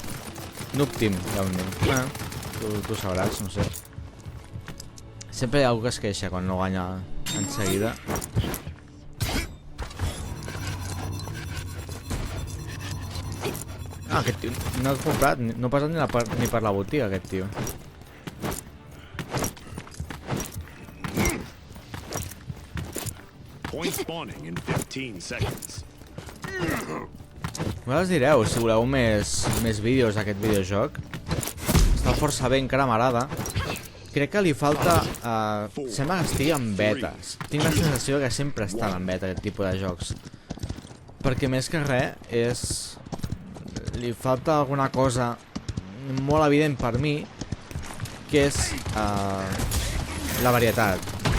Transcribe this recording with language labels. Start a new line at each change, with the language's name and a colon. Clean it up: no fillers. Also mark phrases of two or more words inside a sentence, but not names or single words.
Catalan: Noob Team, realment. Tu sabràs, no sé. Sempre hi ha algú que es queixa quan no guanya en seguida. Ah, aquest tio no ha comprat, no ha passat ni per la botiga, aquest tio.
English: Point spawning in 15 seconds.
Catalan: Us direu, si voleu més vídeos d'aquest videojoc. Està força bé, encara m'agrada. Crec que li falta... sembla que estigui en betes. Tinc la sensació que sempre estan en beta aquest tipus de jocs. Perquè més que res és... li falta alguna cosa molt evident per mi, que és la varietat.